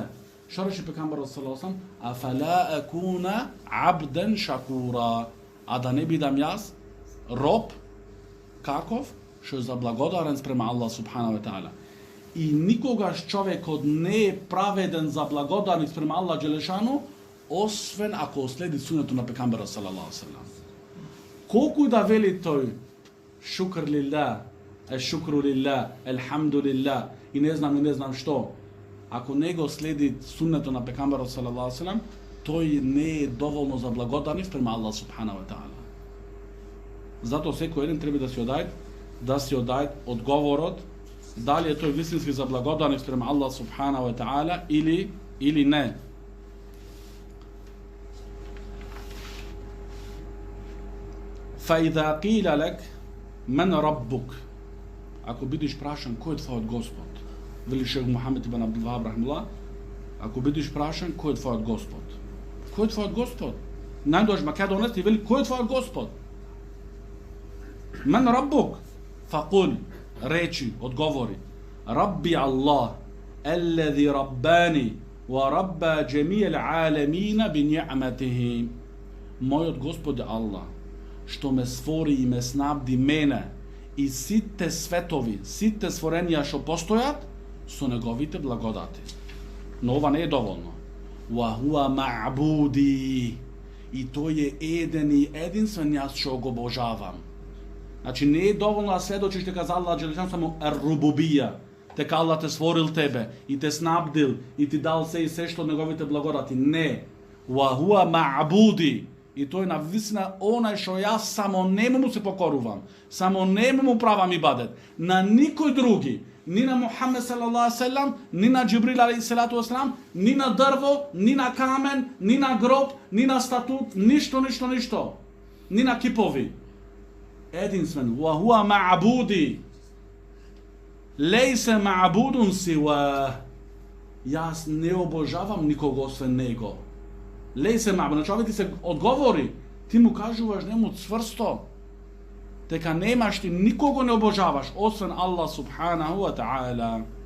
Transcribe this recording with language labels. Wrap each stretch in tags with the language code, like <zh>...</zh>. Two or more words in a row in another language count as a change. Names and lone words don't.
<mk>Што рече пекамберот</mk> <ar>صلى الله عليه أفلا أكون عبدا شكورا,</ar> <mk>а да не бидам јас роб каков што е заблагодарен спрема</mk> <ar>الله سبحانه وتعالى.</ar> <mk>И никогаш човекот не е праведен за благодарник спрема</mk> <ar>الله جل شأنه,</ar> <mk>освен ако следи сунето на пекамберот</mk> <ar>صلى الله عليه وسلم.</ar> <mk>Колку и да вели тој</mk> <ar>شكر لله، شكر لله، الحمد لله</ar> <mk>и не знам што, ако не го следи сунето на пекамберот</mk> <ar>صلى الله عليه وسلم,</ar> <mk>тој не е доволно за благодарник спрема</mk> <ar>الله سبحانه وتعالى.</ar> <mk>Затоа секој еден треба да си одај одговорот дали е тој вистински за благодарник спрема</mk> <ar>الله سبحانه وتعالى</ar> <mk>или не.</mk> <ar>فإذا قيل لك من ربك,</ar> <mk>ако бидеш прашан кој е твојот Господ, вели шех Мухамед ибн Абдул Вахаб рахимахуллах, ако бидеш прашан кој е твојот Господ? Кој е твојот Господ? Најдош Македонец и вели кој е твојот Господ?</mk> <ar>من ربك؟ فقل,</ar> <mk>речи, одговори,</mk> <ar>ربي الله, الذي رباني وربى جميع العالمين بنعمته.</ar> <mk>Мојот Господ е Аллах, што ме створи и ме снабди мене и сите светови, сите створенија што постојат со неговите благодати. Но ова не е доволно.</mk> <ar>وهو معبودي.</ar> <mk>И тој е еден и единствен јас што го обожавам. Значи не е доволно да сведочиш дека за</mk> <ar>الله جل شأنه</ar> <mk>само ер-рубубија, дека Аллах те створил тебе и те снабдил и ти дал се и се што неговите благодати. Не.</mk> <ar>وهو معبودي.</ar> <mk>И тој на висина онај што јас само нему му се покорувам, само нему му правам ибадет, на никој други, ни на Мухамед</mk> <ar>صلى الله عليه وسلم,</ar> <mk>ни на Џибрил</mk> <ar>عليه الصلاة والسلام,</ar> <mk>ни на дрво, ни на камен, ни на гроб, ни на статут, ништо, ни на кипови. Единствен,</mk> <ar>وهو معبودي، ليس معبود سوى.</ar> <mk>Јас не обожавам никого освен него.</mk> <ar>ليس معبود,</ar> <mk>на човек ти се одговори, ти му кажуваш нему цврсто, дека немаш ти никого не обожаваш освен</mk> <ar>الله سبحانه وتعالى.</ar>